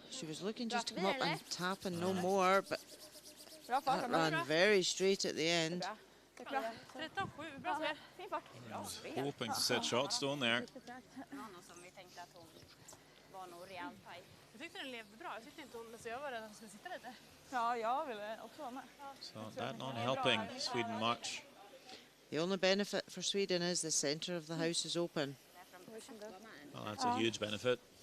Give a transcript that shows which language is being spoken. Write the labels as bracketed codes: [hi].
[en] She was looking just to come up and tap and no more, but [sv] Bra fart. [en] that ran very straight at the end. [sv] Det är bra. 13-7. Bra spel. Fin fart. [en] Hoping to set shot stone there. [sv] Det var någon som vi tänkte att hon var nog rejält tajt. Jag tyckte den levde bra. Jag tyckte inte hon... Så jag var rädd att hon skulle sitta lite. Ja, jag vill också vara med. [en] So that not helping Sweden much. The only benefit for Sweden is the centre of the house is open. Well, that's a huge benefit.